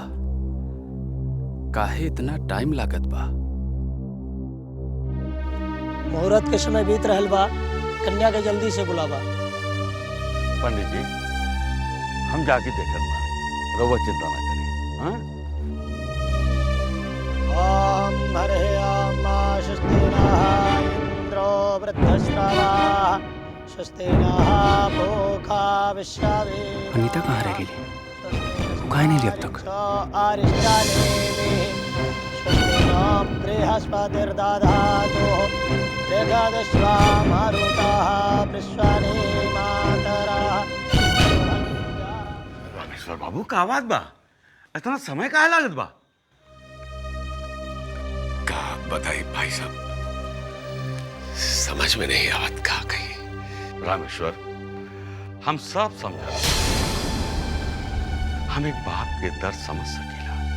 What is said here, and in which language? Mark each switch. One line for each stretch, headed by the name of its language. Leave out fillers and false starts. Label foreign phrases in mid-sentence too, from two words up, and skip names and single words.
Bhojpuri: काहे इतना टाइम लागत बा? मुहूर्त के समय बीत रहल बा, कन्या के जल्दी से बुलावा। पंडित जी, हम जाके देखत बानी, रउआ चिंता ना करें। हाँ?
Sanskrit: ओम हरे ओम स्वस्ति नः इंद्रो वृद्धश्रवाः स्वस्ति नः पूषा विश्ववेदाः।
Bhojpuri: अनीता कहाँ रह गई? वो काहे नहीं ली अब तक?
Sanskrit: स्वस्ति नो बृहस्पतिर्दधातु जगदश्वा मारुतः विश्वने मातरः।
Bhojpuri: रामेश्वर बाबू का बात बा? इतना समय काहे लागत बा? का बताई भाई साहब, समझ में नहीं आवत का कही। रामेश्वर, हम सब समझा, हम एक बाप के दर्द समझ सकेला।